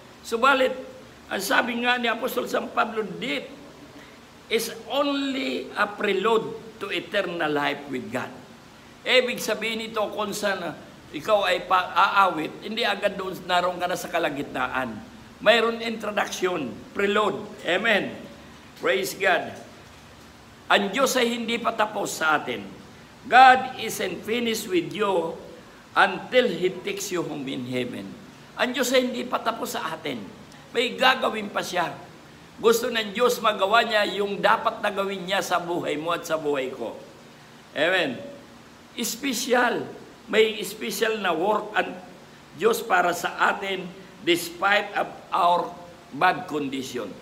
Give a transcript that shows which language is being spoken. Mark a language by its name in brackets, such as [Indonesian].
[Filipino] Subalit, ang sabi nga ni Apostol San Pablo, [English] death is only a prelude to eternal life with God. [Filipino] Ibig sabihin ito kung saan ikaw ay aawit, hindi agad doon naroon ka na sa kalagitnaan. Mayroon introduction, prelude. Amen. [English] Praise God. [Filipino] Ang Diyos ay hindi pa tapos sa atin. [English] God isn't finished with you until He takes you home in heaven. [Filipino] Ang Diyos ay hindi pa tapos sa atin. May gagawin pa siya. Gusto ng Diyos magawa niya yung dapat na gawin niya sa buhay mo at sa buhay ko. Amen. Special. May special na work ang Diyos para sa atin [English] despite of our bad condition.